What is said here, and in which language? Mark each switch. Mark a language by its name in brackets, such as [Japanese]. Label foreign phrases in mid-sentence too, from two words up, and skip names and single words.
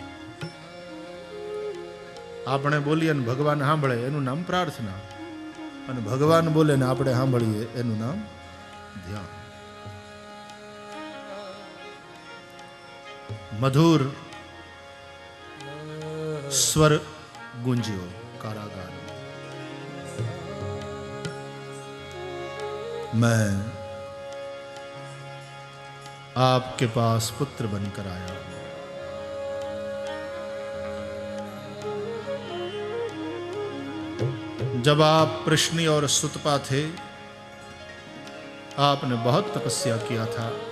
[Gujarati] આપણે બોલીએ ને ભગવાન સાંભળે એનું નામ પ્રાર્થના, અને ભગવાન બોલે ને આપણે સાંભળીએ એનું નામ ધ્યાન. મધુર સ્વર ગુંજ્યો कारागार. [Hindi] मैं आपके पास पुत्र बनकर आया हूं. जब आप प्रश्नी और सुतपा थे, आपने बहुत तपस्या किया था.